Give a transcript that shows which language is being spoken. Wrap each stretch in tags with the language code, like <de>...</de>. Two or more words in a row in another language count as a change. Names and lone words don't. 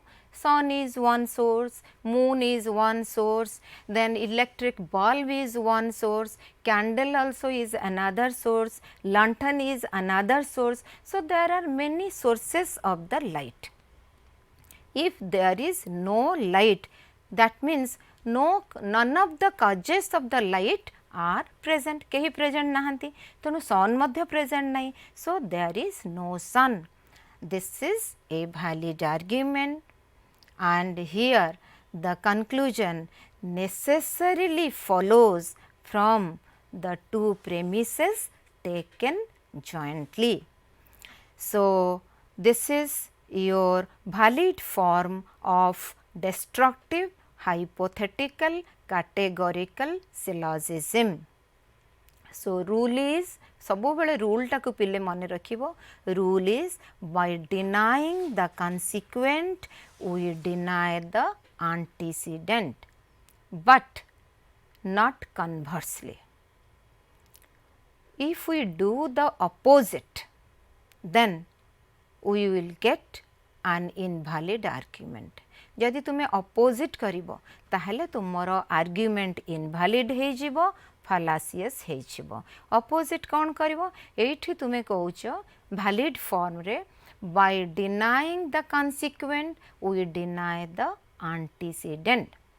<en>Sun is one source, moon is one source, then electric bulb is one source, candle also is another source, lantern is another source. So, there are many sources of the light. If there is no light, that means none of the causes of the light are present.</en> <or>केही present नाहंती, तेणु sun मध्य present नहीं.</or> <en>So, there is no sun. This is a valid argument. And here the conclusion necessarily follows from the two premises taken jointly. So, this is your valid form of destructive hypothetical categorical syllogism. So, rule is</en> <or>ସବୁ ବେଳେ ରୁଲ ଟାକୁ ପିଲେ ମନେ ରଖିବ.</or> <en>Rule is by denying the consequent we deny the antecedent, but not conversely. If we do the opposite, then we will get an invalid argument.</en> <or>ଯଦି ତୁମେ opposite କରିବ ତାହାହେଲେ ତୁମର</or> <en>argument invalid</en> <or>हे जिवो, fallacious हे जिवो.</or> <en>Opposite</en> <or>କଣ କରିବ? ଏଠି ତୁମେ କହୁଛ</or> <en>valid form रे by denying the consequent we deny the antecedent.</en>